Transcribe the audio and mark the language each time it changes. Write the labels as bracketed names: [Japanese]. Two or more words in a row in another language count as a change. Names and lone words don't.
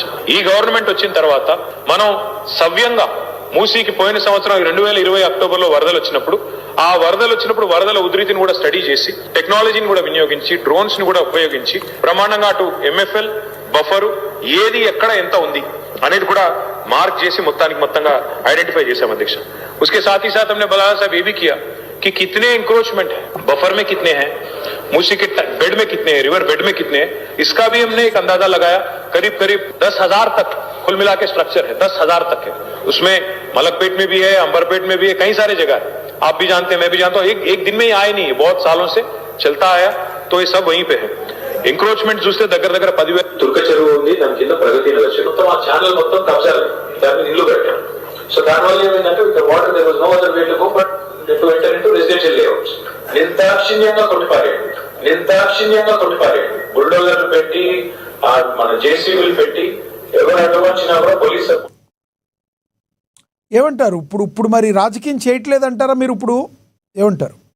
[Telugu] ఈ గవర్నమెంట్ వచ్చిన తర్వాత మనం సవ్యంగా మూసీకి పోయిన సంవత్సరం 2020 అక్టోబర్ లో వరదలు వచ్చినప్పుడు, ఆ వరదలు వచ్చినప్పుడు వరదల ఉధృతిని కూడా స్టడీ చేసి, టెక్నాలజీని కూడా వినియోగించి, డ్రోన్స్ ని కూడా ఉపయోగించి బ్రహ్మాండంగా అటు ఎంఎఫ్ఎల్ బఫరు ఏది ఎక్కడ ఎంత ఉంది అనేది కూడా మార్క్ చేసి మొత్తంగా ఐడెంటిఫై చేశాం అధ్యక్ష. [Hindi] उसके साथ ही साथ हमने बलाया साहब ये भी किया कि कितने इंक्रोचमेंट है, बफर में कितने हैं, मूसी के बेड में कितने हैं, रिवर बेड में कितने हैं, इसका भी हमने एक अंदाजा लगाया. करीब 10,000 तक कुल मिला के स्ट्रक्चर है, 10,000 तक है. उसमें मलकपेट में भी है, अंबरपेट में भी है, कई सारे जगह है. आप भी जानते हैं, मैं भी जानता हूँ. एक दिन में ही आए नहीं है, बहुत सालों से चलता आया, तो ये सब वहीं पे है. [Telugu] ఎంక్రోచ్మెంట్ చూస్తే దగ్గర 10,000. తుర్క చెరువు ఉంది, దాని కింద ప్రగతి నగర్ చెరువు, మొత్తం ఆ ఛానల్ మొత్తం కబ్జాలు, దాన్ని ఇల్లు కట్టాం. [English] సో [Telugu] దానివల్ల ఏమైందంటే [English] water there was no other way to go but to enter into residential layouts. [Telugu] నిర్దాక్షిణ్యంగా కొట్టిపారేయండి, బుల్డోజర్లు పెట్టి, మన జేసీబీలు పెట్టి, ఎవరు అడ్డమొచ్చినా కూడా పోలీసు. ఏమంటారు? ఇప్పుడు మరి రాజకీయం చేయట్లేదంటారా మీరు? ఇప్పుడు ఏమంటారు?